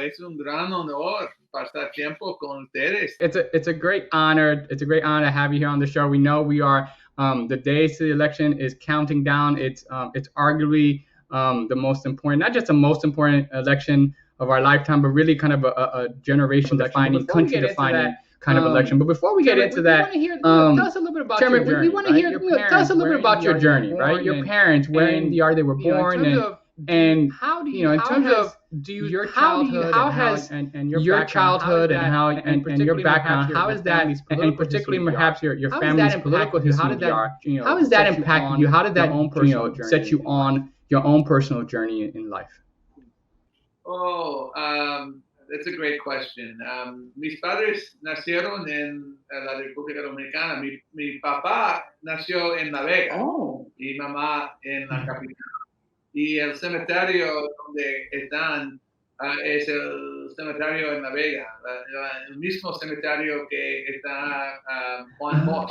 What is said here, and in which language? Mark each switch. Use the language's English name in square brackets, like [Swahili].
[Spanish] Es un gran honor pasar tiempo con ustedes. [English] It's a great honor. It's a great honor to have you here on the show. We know we are the days to the election is counting down. It's arguably the most important, not just the most important election of our lifetime, but really kind of a generation-defining, country-defining kind of election. But before we get into that, tell us a little bit about your journey. We want to hear. Tell us a little bit about your journey, right? Your parents, where in the yard they were born, and how do you, in terms of your childhood, how has your childhood and how and your background, how is that, and particularly perhaps your family's political history, how has that impacted you? How did that set you on your own personal journey in life? Oh, that's a great question. [Spanish] Mis padres nacieron en la República Dominicana. Mi papá nació en La Vega y mamá en la capital. Y el cementerio donde están es el cementerio en La Vega, el mismo cementerio que está Juan Bosch.